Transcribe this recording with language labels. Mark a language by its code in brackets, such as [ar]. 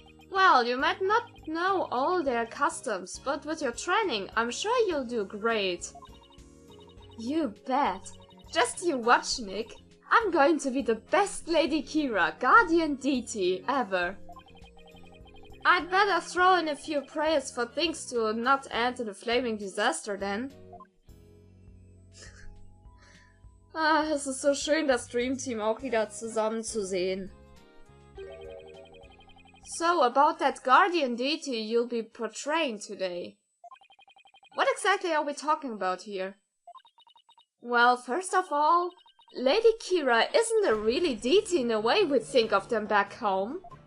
[en] Well, you might not know all their customs, but with your training, I'm sure you'll do great. You bet. Just you watch, Nick. I'm going to be the best Lady Kira, guardian deity, ever. I'd better throw in a few prayers for things to not end in a flaming disaster then. [de] Es ist so schön, das Dream Team auch wieder zusammen zu sehen. [en] So, about that guardian deity you'll be portraying today. What exactly are we talking about here? Well, first of all, Lady Kira isn't a really deity in the way we think of them back home.